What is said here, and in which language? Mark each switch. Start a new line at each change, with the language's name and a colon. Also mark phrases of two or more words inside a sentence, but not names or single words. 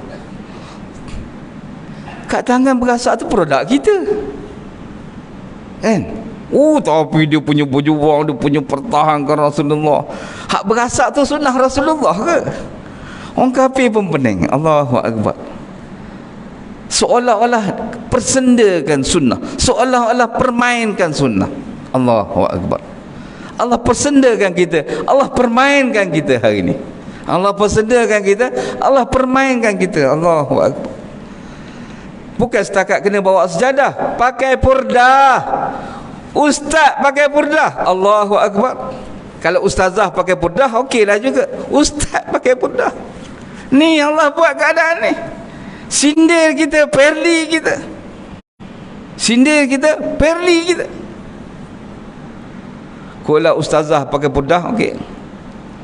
Malay: Kat tangan berasak tu produk kita kan. Tapi dia punya berjuang, dia punya pertahankan Rasulullah. Hak berasak tu sunnah Rasulullah ke? Orang kafir pun pening.
Arabic: الله أكبر.
Malay: Seolah-olah persendakan sunnah, seolah-olah permainkan sunnah.
Arabic: الله أكبر.
Malay: Allah persendakan kita, Allah permainkan kita hari ini. Allah persendakan kita, Allah permainkan kita.
Arabic: الله أكبر.
Malay: Bukan setakat kena bawa sejadah, pakai purdah. Ustaz pakai purdah.
Arabic: الله أكبر.
Malay: Kalau ustazah pakai purdah, okeylah juga. Ustaz pakai purdah. Ni Allah buat keadaan ni. Sindir kita, perli kita. Sindir kita, perli kita. Kalau ustazah pakai purdah, okey.